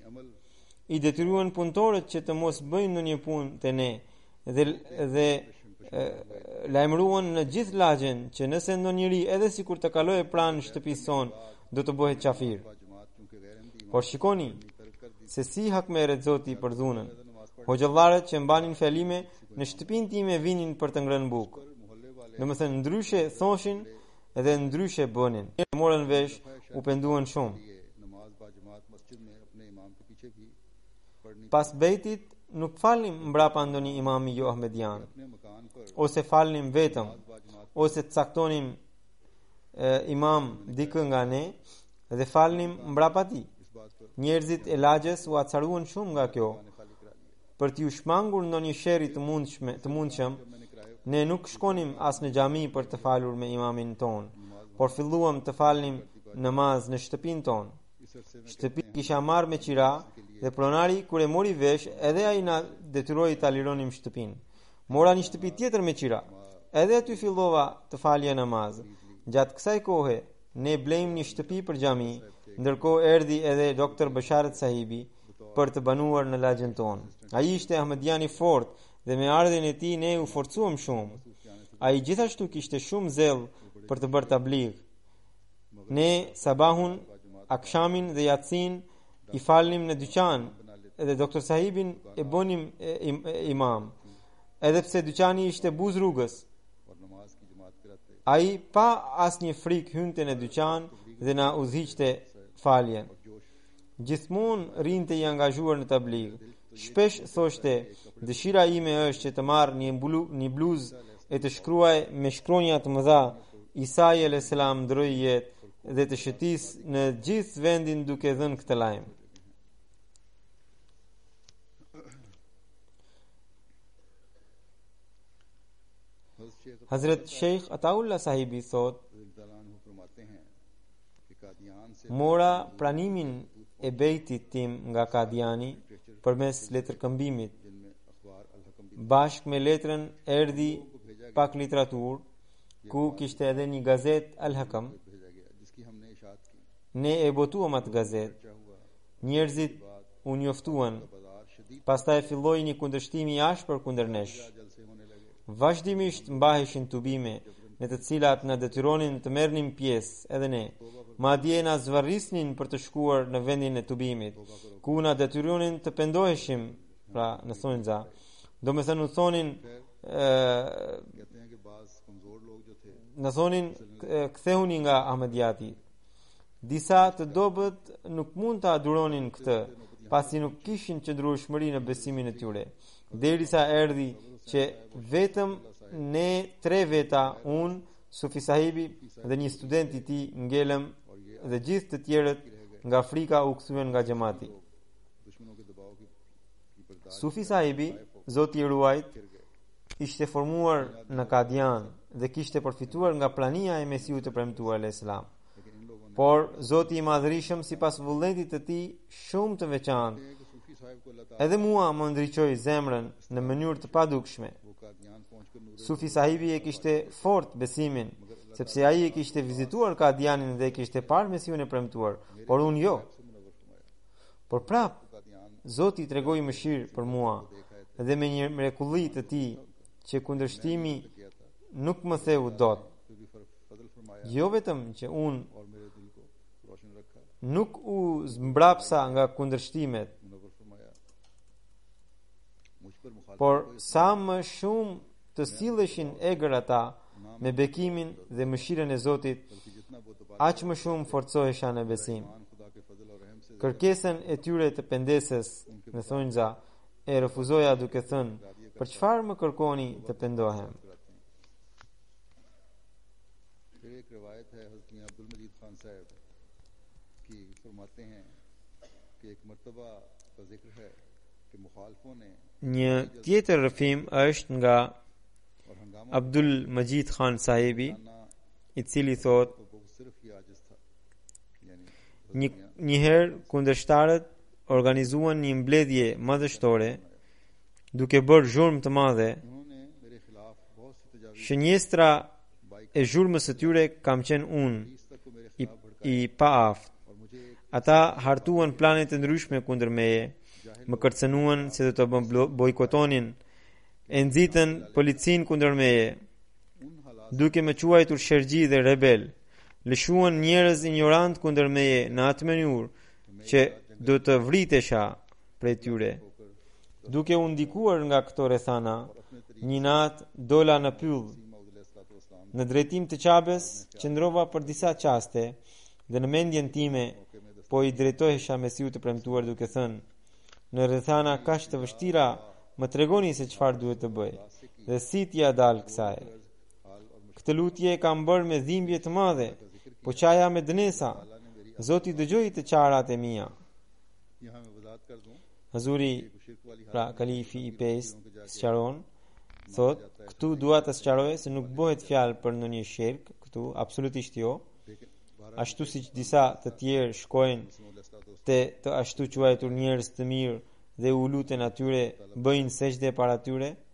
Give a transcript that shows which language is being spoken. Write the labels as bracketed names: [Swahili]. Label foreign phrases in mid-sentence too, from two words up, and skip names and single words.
[Albanian] I detyruan punëtorët që të mos bëjnë ndonjë punë te ne dhe lajmëruan në gjithë lagjen që nëse ndonjëri edhe sikur të kalojë pranë shtëpisë son, do të bëhet qafir. Por shikoni se si hakmerret Zoti për dhunën. Hoxhallarët që mbanin fjalime në shtëpinë time vinin për të ngrënë bukë. Domethënë ndryshe thoshin edhe ndryshe bënin. Morën vesh, u penduan shumë. [Urdu] نماز باجماعت مسجد میں اپنے امام کے پیچھے بھی پڑھنی [Albanian] Pas bejtit nuk falnim mbrapa ndonjë imami jo ahmedian, [Urdu] اپنے مکان پر [Albanian] ose falnim vetëm, ose të caktonim imam dikë nga ne dhe falnim mbrapa tij. [Urdu] اس بات پر [Albanian] Njerëzit e lagjes u acaruan shumë nga kjo. [Urdu] خالی کرا لیا. [Albanian] Për t'ju shmangur ndonjë sherri të mundshëm, ne nuk shkonim as në xhami për të falur me imamin ton, por filluam të falnim namaz në shtëpinë ton. [Urdu] اس عرصے میں [Albanian] Shtëpi kisha marrë me qira dhe pronari kur e mori vesh, edhe ai na detyroi ta lironim shtëpinë. Mora një shtëpi tjetër me qira. Edhe aty fillova të falja namaz. Gjatë kësaj kohe ne blejmë një shtëpi për xhami, ndërkohë erdhi edhe doktor Basharat sahibi për të banuar në lagjen tonë. Ai ishte ahmedian i fortë dhe me ardhjen e tij ne u forcuam shumë. Ai gjithashtu kishte shumë zell për të bërë tabligh. Ne sabahun, akshamin dhe yatsin i falnim në dyqan edhe doktor sahibin e bonim imam. Edhe pse dyqani ishte buz rrugës, [Urdu] اور نماز کی جماعت کراتے [Albanian] ai pa asnjë frikë hynte në dyqan dhe na udhëhiqte faljen. Gjithmonë rinte i angazhuar në tabligh. Shpesh thoshte, dëshira ime është që të marr një bluzë e të shkruaj me shkronja të mëdha Isa [Arabic] علیہ السلام [Albanian] ndroi jetë dhe të shëtis në gjithë vendin duke dhënë këtë lajm. Hazrat Sheikh Ataullah sahibi thot, [Urdu] فرماتے ہیں کہ قادیان سے [Albanian] mora pranimin e bejtit tim nga Kadiani përmes letërkëmbimit. [Urdu] جن میں اخبار الحکم بھی [Albanian] Bashk me letrën erdhi pak literaturë, ku kishte edhe një gazet Al Hakam. [Urdu] بھیجا گیا جس کی ہم نے اشاعت کی. [Albanian] Ne e botuam atë gazet. [Urdu] کیا ہوا? [Albanian] Njerëzit u njoftuan. [Urdu] بازار شدید [Albanian] Pastaj filloi një kundërshtimi i ashpër kundër nesh. [Urdu] جلسے ہونے لگے. [Albanian] Vazhdimisht mbaheshin tubime në të cilat na detyronin të merrnim pjesë edhe ne. Madje na zvarrisnin për të shkuar në vendin e tubimit, ku na detyronin të pendoheshim, pra në thonjza. Domethënë u thonin [Urdu] کہتے ہیں کہ بعض کمزور لوگ جو تھے [Albanian] në thonin kthehuni nga Ahmediati. Disa të dobët nuk mund të aduronin këtë, pasi nuk kishin qëndrueshmëri në besimin e tyre. Derisa erdhi që vetëm ne 3 veta, unë, Sufi sahibi dhe një student i tij ngelëm dhe gjithë të tjerët nga frika u kthyen nga xhamati. [Urdu] دشمنوں کے دباؤ کی برداشت [Albanian] Sufi sahibi, Zoti i ruajt, ishte formuar në Kadian dhe kishte përfituar nga prania e Mesiut të premtuar [Arabic] علیہ السلام. [Urdu] لیکن ان لوگوں [Albanian] Por Zoti i madhërisëm sipas vullnetit të tij shumë të veçantë, [Urdu] نے کہ صوفی صاحب کو اللہ تعالیٰ [Albanian] edhe mua më ndriçoi zemrën në mënyrë të padukshme. [Urdu] وہ قادیان پہنچ کر نور [Albanian] Sufi sahibi e kishte fort besimin, sepse ai e kishte vizituar Kadianin dhe e kishte parë Mesiun e premtuar, por unë jo. [Urdu] سے منور فرمایا. [Albanian] Por prap कादियान Zoti tregoi mëshirë për mua dhe me një mrekulli të tij që kundërshtimi [Urdu] کیا تھا, [Albanian] nuk më theu dot. [Urdu] پھر بھی فضل فرمایا [Albanian] Jo vetëm që unë [Urdu] اور میرے دل کو روشن رکھا. [Albanian] nuk u zmbrapsa nga kundërshtimet, [Urdu] منور فرمایا مجھ پر مخالف [Albanian] por sa më shumë të silleshin egër ata me bekimin dhe mëshirën e Zotit, [Urdu] کہ جتنا وہ دبا [Albanian] aq më shumë forcohesha në besim. [Urdu] خدا کے فضل اور رحم سے [Albanian] Kërkesën e tyre të pendesës në thonjza e refuzoja duke thënë, për çfarë më kërkoni të pendohem? [Urdu] کراتے ہیں. پھر ایک روایت ہے حضرت میاں عبدالمجید خان صاحب کہ فرماتے ہیں کہ ایک مرتبہ کا ذکر ہے کہ مخالفوں نے [Albanian] Një tjetër rrëfim është nga [Urdu] اور ہنگامہ [Albanian] Abdul Majid Khan Sahibi, [Urdu] ना [Albanian] i cili thot, [Urdu] تو وہ صرف یہ عاجز تھا یعنی [Albanian] njëherë kundërshtarët organizuan një mbledhje madhështore duke bërë zhurmë të madhe. [Urdu] انہوں نے میرے خلاف بہت سی تجاویز [Albanian] Shënjestra e zhurmës së tyre kam qenë unë, [Urdu] تک کو میرے [Albanian] i, [Urdu] خلاف بھڑکایا [Albanian] i paaftë. [Urdu] اور مجھے ایک [Albanian] Ata hartuan plane të ndryshme kundër meje, më kërcënuan se do të bojkotonin, e nxitën policin kundër meje, [Urdu] ان حالات [Albanian] duke më quajtur shergji dhe rebel. Lëshuan njerëz ignorant kundër meje në atë mënyrë që do të vritesha prej tyre. Duke u ndikuar nga këto rrethana, një natë dola në pyll në drejtim të Qabes, qëndrova për disa qaste dhe në mendjen time po i drejtohesha Mesiut të premtuar duke thënë: në rrethana kaq të vështira më tregoni se çfarë duhet të bëj dhe si t'ja dal kësaj. Këtë lutje e kam bërë me dhimbje të madhe, po qaja me dënesa. Zoti dëgjoi të qarat e mia. [Urdu] یہاں میں وضاحت کر دوں [Albanian] Hazuri, [Urdu] شرک والی [Albanian] pra kalifi i pesë, sqaron, thot, këtu dua të sqaroj se nuk bëhet fjalë për ndonjë shirk, këtu absolutisht jo. Ashtu siç disa të tjerë shkojnë te të ashtu quajtur njerëz të mirë dhe u luten atyre, bëjnë sejdë para tyre.